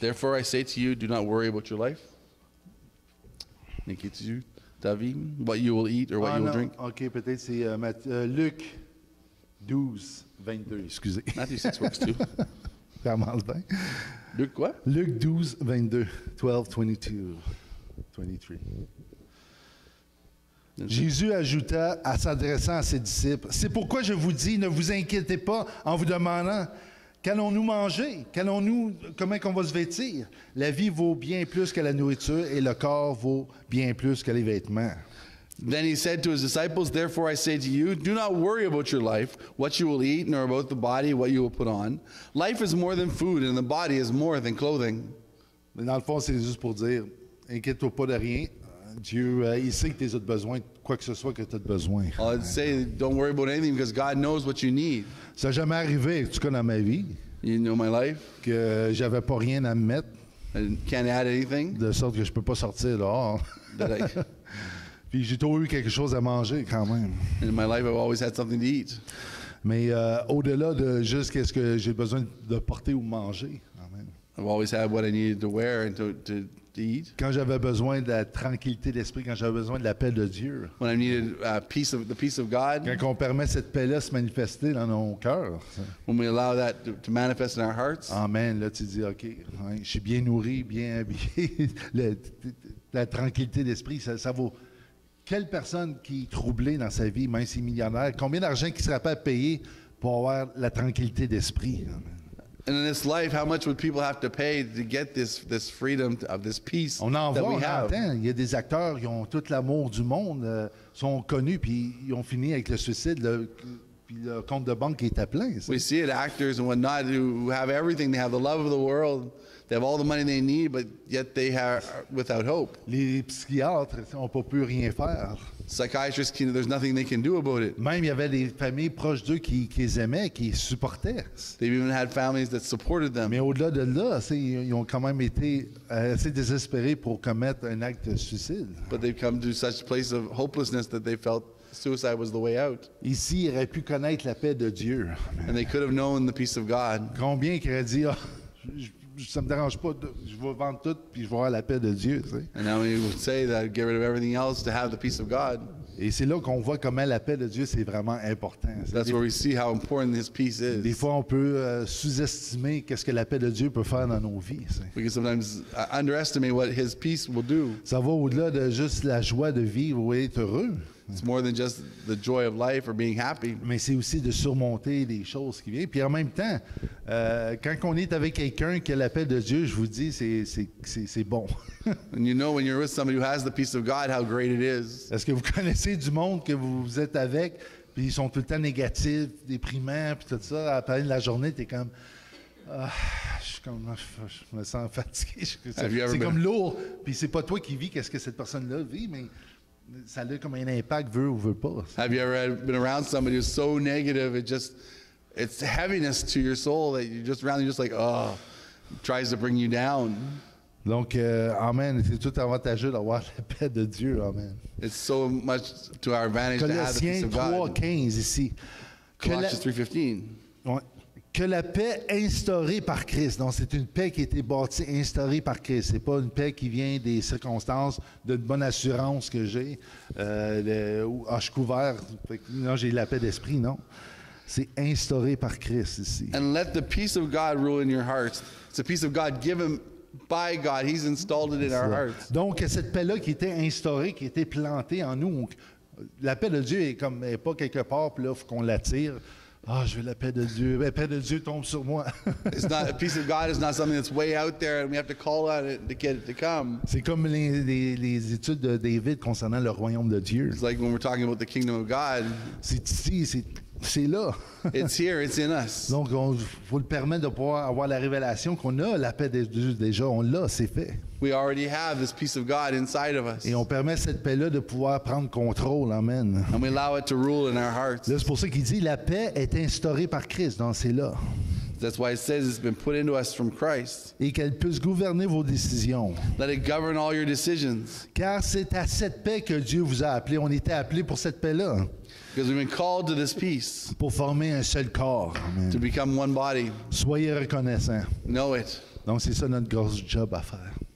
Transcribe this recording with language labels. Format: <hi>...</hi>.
<en>Therefore I say to you, do not worry about your life.</en> <fr>N'inquiétez-vous ta vie,</fr> <en>what you will eat or what you will</en> <fr>non.</fr> <en>drink.</en> <fr>OK, peut-être c'est Luc 12, 22, excusez.</fr> <en>Matthew 6 works too.</en> <fr>Ça commence bien. Luke quoi? Luc 12, 22, 12, 22, 23. Jésus ajouta, en s'adressant à ses disciples, « C'est pourquoi je vous dis, ne vous inquiétez pas en vous demandant, qu'allons-nous manger? Comment qu'on va se vêtir? La vie vaut bien plus que la nourriture et le corps vaut bien plus que les vêtements. »</fr> <en>Then he said to his disciples, therefore I say to you, do not worry about your life, what you will eat, nor about the body, what you will put on. Life is more than food, and the body is more than clothing.</en> <fr>Mais dans le fond, c'est juste pour dire, inquiète-toi pas de rien. Dieu, il sait que tu as besoin de quoi que ce soit que tu as besoin.</fr> <en>I'd say don't worry about anything because God knows what you need.</en> <fr>Ça n'a jamais arrivé, en tout cas dans ma vie,</fr> <en>You know my life.</en> <fr>que j'avais pas rien à me mettre,</fr> <en>I can't add anything.</en> <fr>de sorte que je peux pas sortir dehors.</fr> <en>That</en> <fr>Puis j'ai toujours eu quelque chose à manger quand même.</fr> <en>in my life, I've always had something to eat.</en> <fr>Mais au-delà de juste qu'est-ce que j'ai besoin de porter ou manger. Amen.</fr> <en>I've always had what I needed to wear and to eat.</en> <fr>Quand j'avais besoin de la tranquillité d'esprit, quand j'avais besoin de la paix de Dieu,</fr> <en>When I needed the peace of God.</en> <fr>quand on permet cette paix-là de se manifester dans nos cœurs,</fr> <en>When we allow that to manifest in our hearts.</en> <fr>amen, là tu dis, OK, ouais, je suis bien nourri, bien habillé, la tranquillité d'esprit, ça vaut. Quelle personne qui est troublée dans sa vie, même s'il est millionnaire, combien d'argent qui serait pas à payer pour avoir la tranquillité d'esprit? Amen.</fr> <en>And in this life, how much would people have to pay to get this freedom of this peace</en> <fr>On en</fr> <en>that</en> <fr>voit,</fr> <en>we</en> <fr>on</fr> <en>have?</en> <fr>entend. Il y a des acteurs qui ont tout l'amour du monde, sont connus, puis ils ont fini avec le suicide, puis le compte de banque qui était plein. Ça.</fr> <en>We see it, actors and whatnot who have everything. They have the love of the world. They have all the money they need, but yet they are without hope.</en> <fr>Les psychiatres n'ont pas pu rien faire.</fr> <en>Psychiatrists, there's nothing they can do about it.</en> <fr>Même il y avait des familles proches d'eux qui les aimaient, qui les supportaient.</fr> <en>They've even had families that supported them.</en> <fr>Mais au-delà de là, ils ont quand même été assez désespérés pour commettre un acte de suicide.</fr> <en>But they've come to such a place of hopelessness that they felt suicide was the way out.</en> <fr>Ici, ils auraient pu connaître la paix de Dieu.</fr> <en>And they could have known the peace of God.</en> <fr>Combien qui auraient dit, ça me dérange pas, je vais vendre tout puis je vais avoir la paix de Dieu. Tu sais.</fr> <en>And now we would say that get rid of everything else to have the peace of God.</en> <fr>Et c'est là qu'on voit comment la paix de Dieu, c'est vraiment important.</fr> <en>That's where we see how important His peace</en> <fr>Des</fr> <en>is.</en> <fr>fois, on peut sous-estimer qu'est-ce que la paix de Dieu peut faire dans nos vies. Tu sais.</fr> <en>We can sometimes underestimate what His peace will do.</en> <fr>Ça va au-delà de juste la joie de vivre ou être heureux,</fr> <en>It's more than just the joy of life or being happy.</en> <fr>mais c'est aussi de surmonter les choses qui viennent. Puis en même temps, quand on est avec quelqu'un qui a la paix de Dieu, je vous dis, c'est bon.</fr> <en>And you know when you're with somebody who has the peace of God, how great it is.</en> <fr>Est-ce que vous connaissez du monde que vous êtes avec, puis ils sont tout le temps négatifs, déprimants, puis tout ça, à la fin de la journée, tu es comme... je me sens fatigué.</fr> <en>Have you ever</en> <fr>C'est</fr> <en>been-</en> <fr>comme lourd. Puis c'est pas toi qui vis qu'est-ce que cette personne-là vit, mais ça a comme un impact, veut ou veut pas.</fr> <en>Have you ever been around somebody who's so negative, it's heaviness to your soul that you're just around, you're just like, oh, it tries to bring you down.</en> <fr>Donc, amen, c'est tout avantageux d'avoir la paix de Dieu, amen.</fr> <en>It's so much to our advantage to have the peace</en> <fr>Colossiens</fr> <en>of God.</en> <fr>3:15 ici. Que la,</fr> <en>Colossians 3:15.</en> <fr>ouais, que la paix instaurée par Christ, donc c'est une paix qui a été bâtie, instaurée par Christ. C'est pas une paix qui vient des circonstances, d'une bonne assurance que j'ai, ou je suis couvert, non, j'ai la paix d'esprit, non. C'est instauré par Christ ici.</fr> <en>And let the peace of God rule in your hearts. It's a peace of God given by God. He's installed it in our hearts.</en> <fr>Donc, cette paix-là qui était instaurée, qui était plantée en nous, la paix de Dieu est pas quelque part, puis là, il faut qu'on l'attire. Ah, je veux la paix de Dieu. La paix de Dieu tombe sur moi.</fr> <en>It's not a peace of God is not something that's way out there and we have to call on it to get it to come.</en> <fr>C'est comme les études de David concernant le royaume de Dieu.</fr> <en>It's like when we're talking about the kingdom of God,</en> <fr>C'est ici, c'est là.</fr> <en>it's here, it's in us.</en> <fr>Donc, il faut le permettre de pouvoir avoir la révélation qu'on a la paix de Dieu déjà. On l'a, c'est fait.</fr> <en>We already have this peace of God inside of us.</en> <fr>Et on permet cette paix-là de pouvoir prendre contrôle. Amen.</fr> <en>And we allow it to rule in our hearts.</en> <fr>Là, c'est pour ça qu'il dit la paix est instaurée par Christ. Donc, c'est là.</fr> <en>That's why it says it's been put into us from Christ.</en> <fr>Et qu'elle puisse gouverner vos décisions.</fr> <en>Let it govern all your decisions.</en> <fr>Car c'est à cette paix que Dieu vous a appelé. On était appelés pour cette paix-là.</fr> <en>Because we've been called to this peace,</en> <fr>Pour former un seul corps. Amen.</fr> <en>to become one body.</en> <fr>Soyez reconnaissants.</fr> <en>Know it.</en> <fr>Donc, c'est ça notre gros job à faire.</fr>